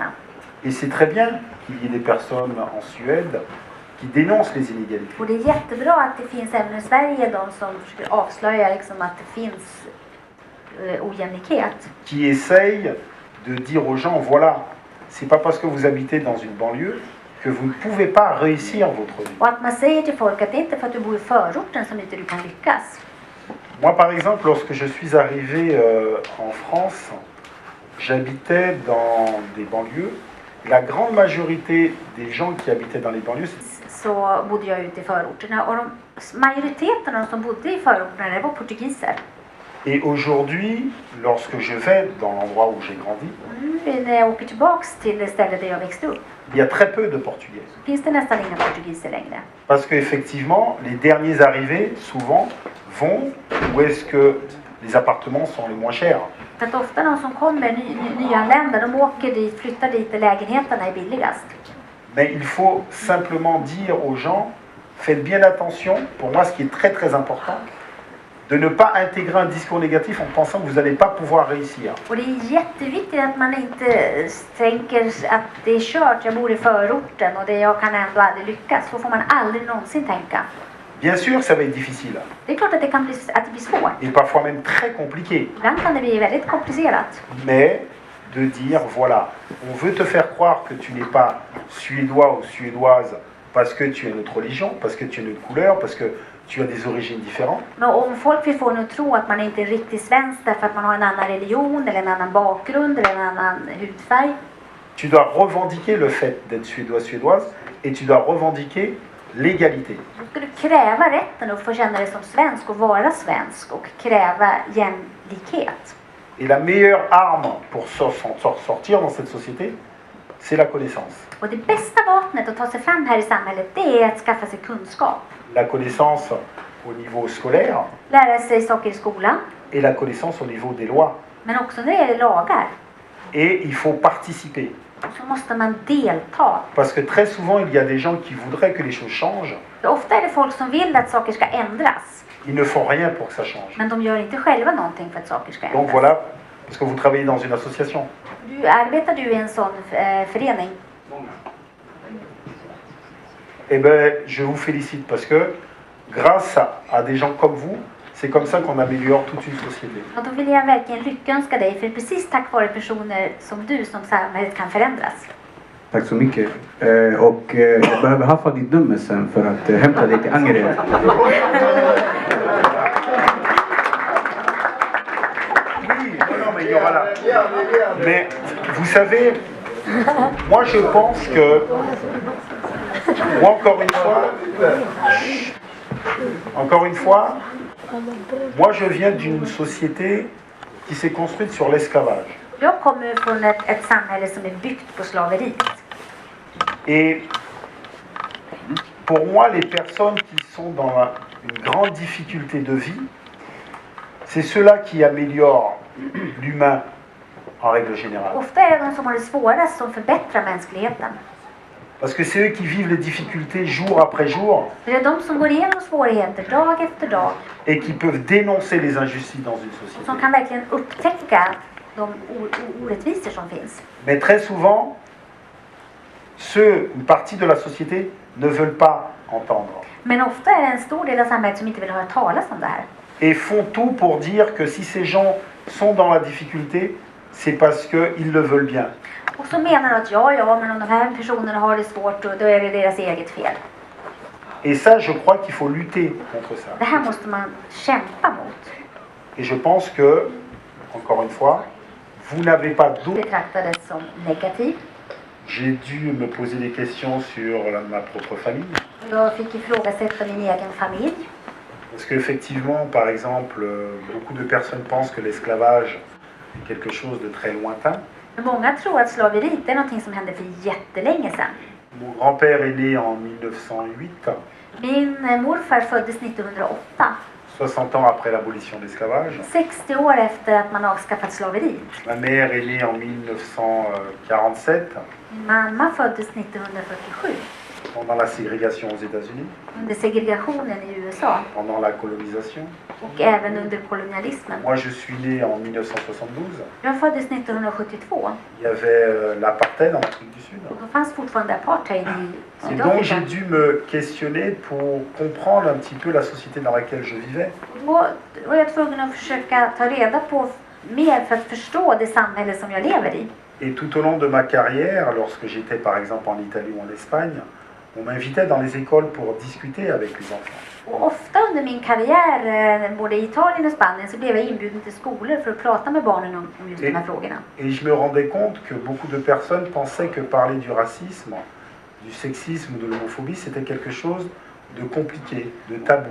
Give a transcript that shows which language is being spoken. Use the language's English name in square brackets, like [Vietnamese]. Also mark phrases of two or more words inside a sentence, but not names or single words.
[French] Et c'est très bien qu'il y ait des personnes en Suède qui dénoncent les inégalités. [Swedish] Och det är jättebra att det finns även i Sverige de som försöker avslöja liksom att det finns ojämlikhet. [French] Qui essayent de dire aux gens, voilà, c'est pas parce que vous habitez dans une banlieue que vous ne pouvez pas réussir votre vie. [Swedish] Och att man säger till folk att det inte är för att du bor i förorten som inte du kan lyckas. [French] Moi, par exemple, lorsque je suis arrivé en France, j'habitais dans des banlieues. La grande majorité des gens qui habitaient dans les banlieues, [Swedish] Så bodde jag ute i förorterna och majoriteten av de som bodde i förorterna det var portugiser. [French] et aujourd'hui, lorsque je vais dans l'endroit où j'ai grandi, [Swedish] När jag åker tillbaks till det ställe där jag växte upp [French] il y a très peu de Portugais. [Swedish] finns det nästan inga portugiser längre. [French] Parce qu'effectivement, les derniers arrivés, souvent, vont où est-ce que les appartements sont les moins chers. [Swedish] För att ofta de som kommer, nyanlända, de åker dit, flyttar dit där lägenheterna är billigast. [French] Mais il faut simplement dire aux gens, faites bien attention, pour moi ce qui est très très important, de ne pas intégrer un discours négatif en pensant que vous n'allez pas pouvoir réussir. [Swedish] Och det är jätteviktigt att man inte tänker att det är kört, jag bor i förorten och jag kan ändå aldrig lyckas. Så får man aldrig någonsin tänka. [French] Bien sûr, ça va être difficile, [Swedish] Det är klart att det blir svårt. [French] et parfois même très compliqué, [Swedish] Ibland kan det bli väldigt komplicerat. [French] mais de dire, voilà, on veut te faire croire que tu n'es pas suédois ou suédoise parce que tu as une autre religion, parce que tu as une autre couleur, parce que tu as des origines différentes. [Swedish] Men om folk vill få en att tro att man inte är riktigt svensk därför att man har en annan religion eller en annan bakgrund eller en annan hudfärg. [French] Tu dois revendiquer le fait d'être suédois, suédoise, et tu dois revendiquer l'égalité. [Swedish] Då ska du kräva rätten att få känna dig som svensk och vara svensk och kräva jämlikhet. [French] Et la meilleure arme pour sortir dans cette société, c'est la connaissance. [Swedish] Och det bästa vapnet att ta sig fram här i samhället, det är att skaffa sig kunskap. [French] La connaissance au niveau scolaire [Swedish] Lära sig saker i skolan, [French] et la connaissance au niveau des lois. [Swedish] men också när det gäller lagar. [French] Et il faut participer. [Swedish] Så måste man delta. [French] Parce que très souvent, il y a des gens qui voudraient que les choses changent. [Swedish] För ofta är det folk som vill att saker ska ändras. [French] Ils ne font rien pour que ça change. [Swedish] Men de gör inte själva någonting för att saker ska [French] Donc [Swedish] ändras. [French] voilà, parce que vous travaillez dans une association. [Swedish] Arbetar du i en sån förening? [French] Eh bien, je vous félicite parce que grâce à des gens comme vous, c'est comme ça qu'on améliore toute une société. [Swedish] Ja, då vill jag verkligen lyckönska dig. För det är precis tack vare personer som du som samhället kan förändras. Tack så mycket. Och jag behöver haffa ditt nummer sen för att hämta dig till Angered. [French] Oui, non, mais il y aura là. Mais vous savez, moi je pense que, moi encore une fois, moi je viens d'une société qui s'est construite sur l'esclavage. [Swedish] Jag kommer från ett samhälle som är byggt på slaveriet. [French] Et pour moi, les personnes qui sont dans une grande difficulté de vie, c'est ceux-là qui améliorent l'humain en règle générale. [Swedish] Ofta är det de som har det svårast som förbättrar mänskligheten. [French] Parce que c'est eux qui vivent les difficultés jour après jour [Swedish] Det är de som går igenom svårigheter dag efter dag [French] et qui peuvent dénoncer les injustices dans une [Swedish] och [French] société. [Swedish] som kan verkligen upptäcka orättvisor som finns. [French] Mais très souvent, une partie de la société ne veulent pas entendre. [Swedish] Men ofta är det en stor del av samhället som inte vill höra talas om det här. [French] Et font tout pour dire que si ces gens sont dans la difficulté, c'est parce qu'ils le veulent bien. [Swedish] Och så menar de att ja, men om de här personerna har det svårt då är det deras eget fel. [French] Et ça, je crois qu'il faut lutter contre ça. [Swedish] Det här måste man kämpa mot. [French] Et je pense que, encore une fois, vous n'avez pas d'autre. [Swedish] Betraktades som negativ. [French] J'ai dû me poser des questions sur ma propre famille. [Swedish] Jag fick ifrågasätta min egen familj. [French] Parce qu'effectivement, par exemple, beaucoup de personnes pensent que l'esclavage est quelque chose de très lointain. [Swedish] Många tror att slaveriet är någonting som hände för jättelänge sedan. [French] Mon grand-père est né en 1908, [Swedish] Min morfar föddes 1908, [French] 60 ans après l'abolition de l'esclavage. [Swedish] 60 år efter att man avskaffat slaveriet. [French] Ma mère est née en 1947, [Swedish] Min mamma föddes 1947 [French] pendant la ségrégation aux États-Unis, [Swedish] under segregationen i USA [French] pendant la colonisation. [Swedish] och även under kolonialismen. [French] Moi, je suis né en 1972. [Swedish] Jag föddes 1972 [French] Il y avait l'apartheid en Afrique du Sud. [Swedish] och då fanns fortfarande apartheid i [French] Et donc, j'ai [Swedish] Sydafrika. [French] dû me questionner pour comprendre un petit peu la société dans laquelle je vivais. [Swedish] Då var jag tvungen att försöka ta reda på mer för att förstå det samhälle som jag lever i. [French] Et tout au long de ma carrière, lorsque j'étais par exemple en Italie ou en Espagne, on m'invitait dans les écoles pour discuter avec les enfants. [Swedish] Och ofta under min karriär, både i Italien och Spanien, så blev jag inbjuden till skolor för att prata med barnen om just de här frågorna. [French] Et je me rendais compte que beaucoup de personnes pensaient que parler du racisme, du sexisme ou de l'homophobie, c'était quelque chose de compliqué, de tabou.